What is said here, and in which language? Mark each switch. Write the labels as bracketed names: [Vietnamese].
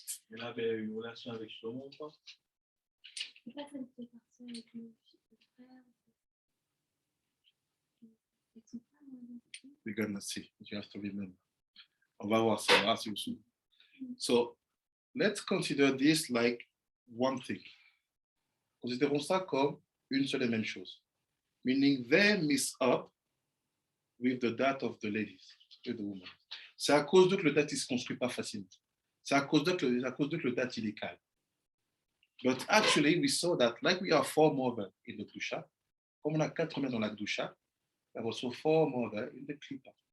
[French] Il avait une relation avec Shlomo, quoi. C'est pas celle qui est partie avec le frère. Avec son frère, [English] We're gonna see. You have to remember. [French] On va voir ça. On va voir si vous vous souvenez. [English] So let's consider this like one thing. [French] Considérons ça comme une seule et même chose. [English] Meaning they mix up with the date of the ladies, with the woman. [French] C'est à cause d'eux que le date ne se construit pas facilement. C'est à cause d'eux que le date il est calme. [English] But actually, we saw that like we are four mother in the Gdusha, [French] comme on a 4 mères dans la Gdusha, [English] there was also 4 mother in the Klippa.